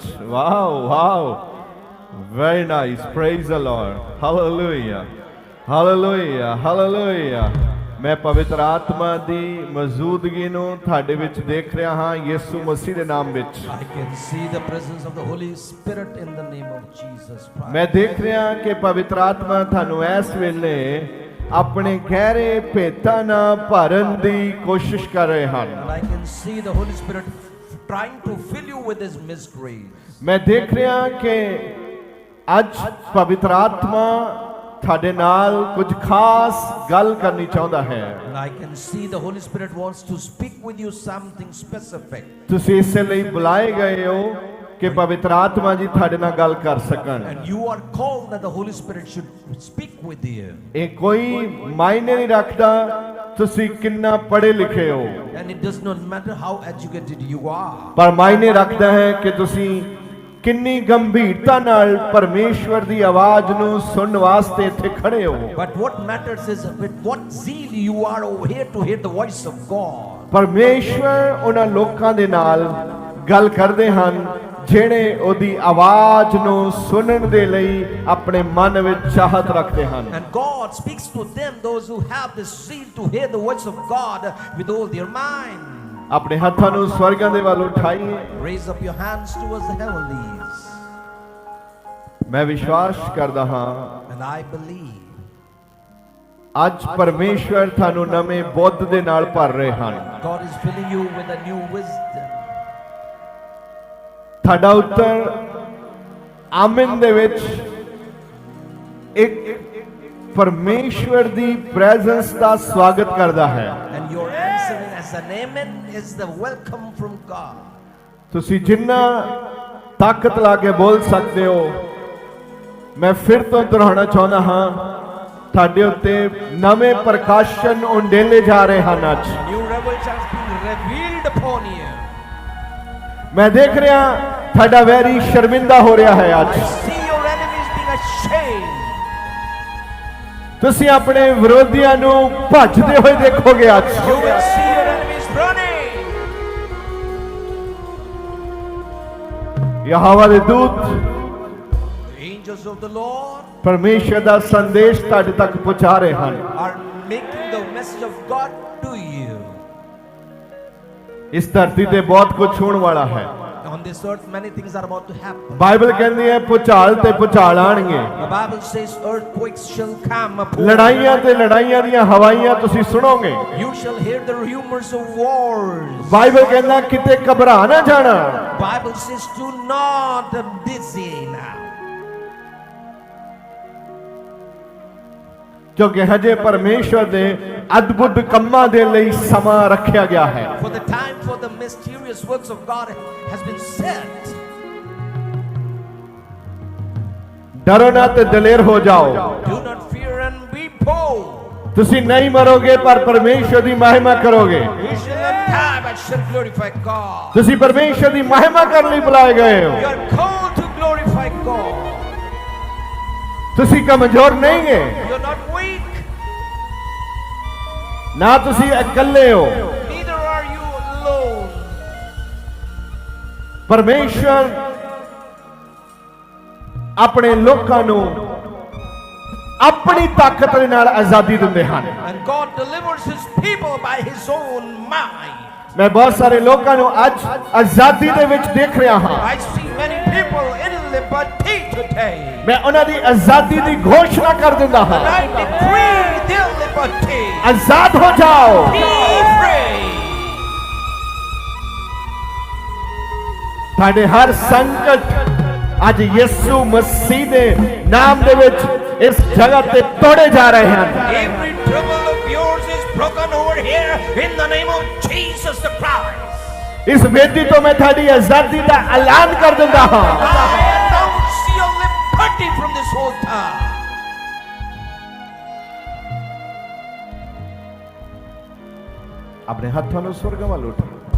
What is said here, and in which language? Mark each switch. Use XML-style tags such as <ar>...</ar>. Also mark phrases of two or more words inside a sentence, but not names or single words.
<en>Wow, wow. Very nice. Praise the Lord. Hallelujah. Hallelujah. Hallelujah.</en> <pa>ਮੈਂ ਪਵਿੱਤਰ ਆਤਮਾ ਦੀ ਮੌਜੂਦਗੀ ਨੂੰ ਤੁਹਾਡੇ ਵਿੱਚ ਦੇਖ ਰਿਹਾ ਹਾਂ ਯਿਸੂ ਮਸੀਹ ਦੇ ਨਾਮ ਵਿੱਚ।</pa> <en>I can see the presence of the Holy Spirit in the name of Jesus Christ.</en> <pa>ਮੈਂ ਦੇਖ ਰਿਹਾ ਕਿ ਪਵਿੱਤਰ ਆਤਮਾ ਤੁਹਾਨੂੰ ਇਸ ਵੇਲੇ ਆਪਣੇ ਗਹਿਰੇ ਭੇਤਾਂ ਨਾਲ ਭਰਨ ਦੀ ਕੋਸ਼ਿਸ਼ ਕਰ ਰਹੇ ਹਨ।</pa> <en>And I can see the Holy Spirit trying to fill you with his mysteries.</en> <pa>ਮੈਂ ਦੇਖ ਰਿਹਾ ਕਿ ਅੱਜ ਪਵਿੱਤਰ ਆਤਮਾ ਤੁਹਾਡੇ ਨਾਲ ਕੁਝ ਖਾਸ ਗੱਲ ਕਰਨੀ ਚਾਹੁੰਦਾ ਹੈ।</pa> <en>And I can see the Holy Spirit wants to speak with you something specific.</en> <pa>ਤੁਸੀਂ ਇਸੇ ਲਈ ਬੁਲਾਏ ਗਏ ਹੋ ਕਿ ਪਵਿੱਤਰ ਆਤਮਾ ਜੀ ਤੁਹਾਡੇ ਨਾਲ ਗੱਲ ਕਰ ਸਕਣ।</pa> <en>And you are called that the Holy Spirit should speak with you.</en> <pa>ਇਹ ਕੋਈ ਮਾਇਨੇ ਨਹੀਂ ਰੱਖਦਾ ਤੁਸੀਂ ਕਿੰਨਾ ਪੜ੍ਹੇ ਲਿਖੇ ਹੋ।</pa> <en>And it does not matter how educated you are.</en> <pa>ਪਰ ਮਾਇਨੇ ਰੱਖਦਾ ਹੈ ਕਿ ਤੁਸੀਂ ਕਿੰਨੀ ਗੰਭੀਰਤਾ ਨਾਲ ਪਰਮੇਸ਼ਵਰ ਦੀ ਆਵਾਜ਼ ਨੂੰ ਸੁਣਨ ਵਾਸਤੇ ਇੱਥੇ ਖੜੇ ਹੋ।</pa> <en>But what matters is with what zeal you are over here to hear the voice of God.</en> <pa>ਪਰਮੇਸ਼ਵਰ ਉਹਨਾਂ ਲੋਕਾਂ ਦੇ ਨਾਲ ਗੱਲ ਕਰਦੇ ਹਨ ਜਿਹੜੇ ਉਹਦੀ ਆਵਾਜ਼ ਨੂੰ ਸੁਣਨ ਦੇ ਲਈ ਆਪਣੇ ਮਨ ਵਿੱਚ ਚਾਹਤ ਰੱਖਦੇ ਹਨ।</pa> <en>And God speaks to them, those who have the zeal to hear the voice of God with all their mind.</en> <pa>ਆਪਣੇ ਹੱਥਾਂ ਨੂੰ ਸਵਰਗਾਂ ਦੇ ਵੱਲ ਉਠਾਈਏ।</pa> <en>Raise up your hands towards the heavenlies.</en> <pa>ਮੈਂ ਵਿਸ਼ਵਾਸ ਕਰਦਾ ਹਾਂ</pa> <en>And I believe</en> <pa>ਅੱਜ ਪਰਮੇਸ਼ਵਰ ਤੁਹਾਨੂੰ ਨਵੇਂ ਬੁੱਧ ਦੇ ਨਾਲ ਭਰ ਰਹੇ ਹਨ।</pa> <en>God is filling you with a new wisdom.</en> <pa>ਤੁਹਾਡਾ ਉੱਤਰ ਆਮਿਨ ਦੇ ਵਿੱਚ ਇੱਕ ਪਰਮੇਸ਼ਵਰ ਦੀ ਪ੍ਰੈਜ਼ੈਂਸ ਦਾ ਸਵਾਗਤ ਕਰਦਾ ਹੈ।</pa> <en>And your answering as an amen is the welcome from God.</en> <pa>ਤੁਸੀਂ ਜਿੰਨਾ ਤਾਕਤ ਲਾ ਕੇ ਬੋਲ ਸਕਦੇ ਹੋ ਮੈਂ ਫਿਰ ਤੋਂ ਦੁਹਰਾਉਣਾ ਚਾਹੁੰਦਾ ਹਾਂ ਤੁਹਾਡੇ ਉੱਤੇ ਨਵੇਂ ਪ੍ਰਕਾਸ਼ਨ ਉੰਡੇਲੇ ਜਾ ਰਹੇ ਹਨ। ਅੱਜ</pa> <en>New revelations being revealed upon you.</en> <pa>ਮੈਂ ਦੇਖ ਰਿਹਾ ਤੁਹਾਡਾ ਵੈਰੀ ਸ਼ਰਮਿੰਦਾ ਹੋ ਰਿਹਾ ਹੈ। ਅੱਜ</pa> <en>I see your enemies being ashamed.</en> <pa>ਤੁਸੀਂ ਆਪਣੇ ਵਿਰੋਧੀਆਂ ਨੂੰ ਭੱਜਦੇ ਹੋਏ ਦੇਖੋਗੇ। ਅੱਜ</pa> <en>You will see your enemies running.</en> <pa>ਯਹੋਵਾ ਦੇ ਦੂਤ</pa> <en>The angels of the Lord</en> <pa>ਪਰਮੇਸ਼ਰ ਦਾ ਸੰਦੇਸ਼ ਤੁਹਾਡੇ ਤੱਕ ਪਹੁੰਚਾ ਰਹੇ ਹਨ।</pa> <en>are making the message of God to you.</en> <pa>ਇਸ ਧਰਤੀ ਤੇ ਬਹੁਤ ਕੁਝ ਹੋਣ ਵਾਲਾ ਹੈ।</pa> <en>On this earth many things are about to happen.</en> <pa>ਬਾਈਬਲ ਕਹਿੰਦੀ ਹੈ ਭੁਚਾਲ ਤੇ ਭੁਚਾਲ ਆਣਗੇ।</pa> <en>The Bible says earthquakes shall come upon</en> <pa>ਲੜਾਈਆਂ ਤੇ ਲੜਾਈਆਂ ਦੀਆਂ ਹਵਾਈਆਂ ਤੁਸੀਂ ਸੁਣੋਗੇ।</pa> <en>you shall hear the rumors of wars.</en> <pa>ਬਾਈਬਲ ਕਹਿੰਦਾ ਕਿਤੇ ਘਬਰਾ ਨਾ ਜਾਣਾ।</pa> <en>Bible says do not be busy now.</en> <pa>ਕਿਉਂਕਿ ਹਜੇ ਪਰਮੇਸ਼ਵਰ ਦੇ ਅਦਭੁਤ ਕੰਮਾਂ ਦੇ ਲਈ ਸਮਾਂ ਰੱਖਿਆ ਗਿਆ ਹੈ।</pa> <en>For the time for the mysterious works of God has been set.</en> <pa>ਡਰੋ ਨਾ ਤੇ ਦਲੇਰ ਹੋ ਜਾਓ।</pa> <en>Do not fear and be bold.</en> <pa>ਤੁਸੀਂ ਨਹੀਂ ਮਰੋਗੇ ਪਰ ਪਰਮੇਸ਼ਵਰ ਦੀ ਮਹਿਮਾ ਕਰੋਗੇ।</pa> <en>You shall not die but shall glorify God.</en> <pa>ਤੁਸੀਂ ਪਰਮੇਸ਼ਵਰ ਦੀ ਮਹਿਮਾ ਕਰਨ ਲਈ ਬੁਲਾਏ ਗਏ ਹੋ।</pa> <en>You are called to glorify God.</en> <pa>ਤੁਸੀਂ ਕਮਜ਼ੋਰ ਨਹੀਂ ਹੈ</pa> <en>You are not weak.</en> <pa>ਨਾ ਤੁਸੀਂ ਇਕੱਲੇ ਹੋ।</pa> <en>Neither are you alone.</en> <pa>ਪਰਮੇਸ਼ਵਰ ਆਪਣੇ ਲੋਕਾਂ ਨੂੰ ਆਪਣੀ ਤਾਕਤ ਦੇ ਨਾਲ ਆਜ਼ਾਦੀ ਦਿੰਦੇ ਹਨ।</pa> <en>And God delivers his people by his own might.</en> <pa>ਮੈਂ ਬਹੁਤ ਸਾਰੇ ਲੋਕਾਂ ਨੂੰ ਅੱਜ ਆਜ਼ਾਦੀ ਦੇ ਵਿੱਚ ਦੇਖ ਰਿਹਾ ਹਾਂ।</pa> <en>I see many people in liberty today.</en> <pa>ਮੈਂ ਉਹਨਾਂ ਦੀ ਆਜ਼ਾਦੀ ਦੀ ਘੋਸ਼ਣਾ ਕਰ ਦਿੰਦਾ ਹਾਂ।</pa> <en>And I decree their liberty.</en> <pa>ਆਜ਼ਾਦ ਹੋ ਜਾਓ।</pa> <en>Be free.</en> <pa>ਤੁਹਾਡੇ ਹਰ ਸੰਕਟ ਅੱਜ ਯਿਸੂ ਮਸੀਹ ਦੇ ਨਾਮ ਦੇ ਵਿੱਚ ਇਸ ਜਗ੍ਹਾ ਤੇ ਤੋੜੇ ਜਾ ਰਹੇ ਹਨ।</pa> <en>Every trouble of yours is broken over here in the name of Jesus the Christ.</en> <pa>ਇਸ ਵੇਦੀ ਤੋਂ ਮੈਂ ਤੁਹਾਡੀ ਆਜ਼ਾਦੀ ਦਾ ਐਲਾਨ ਕਰ ਦਿੰਦਾ ਹਾਂ।</pa> <en>I announce your liberty from this altar.</en> <pa>ਆਪਣੇ ਹੱਥਾਂ ਨੂੰ ਸਵਰਗ ਵੱਲ ਉਠਾਓ।</pa>